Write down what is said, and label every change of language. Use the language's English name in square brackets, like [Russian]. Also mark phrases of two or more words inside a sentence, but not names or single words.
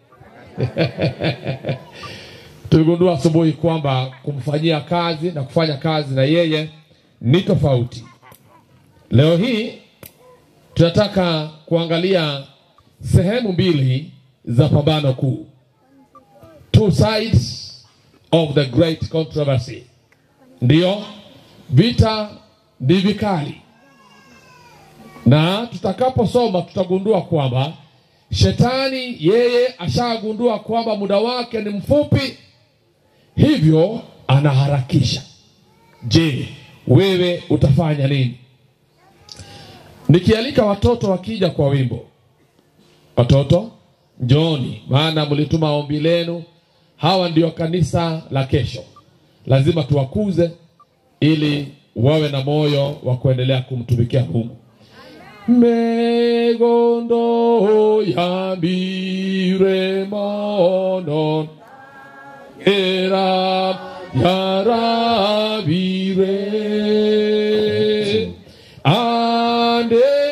[Swahili] Tuligundua asubuhi kwamba kumfanyia kazi na kufanya kazi na yeye ni tofauti. Leo hii tunataka kuangalia sehemu mbili za pambano kuu. [English] Two sides of the great controversy. [Swahili] Ndio, vita ni vikali. Na tutakaposoma tutagundua kwamba shetani yeye ashagundua kwamba muda wake ni mfupi, hivyo anaharakisha. Je, wewe utafanya nini? Nikialika watoto wakija kwa wimbo. Watoto, njooni, maana mlituma ombi lenu. Hawa ndio kanisa la kesho. Lazima tuwakuze ili wawe na moyo wa kuendelea kumtumikia Mungu. [Gusii] Megondo ya bire monon era yarabire ande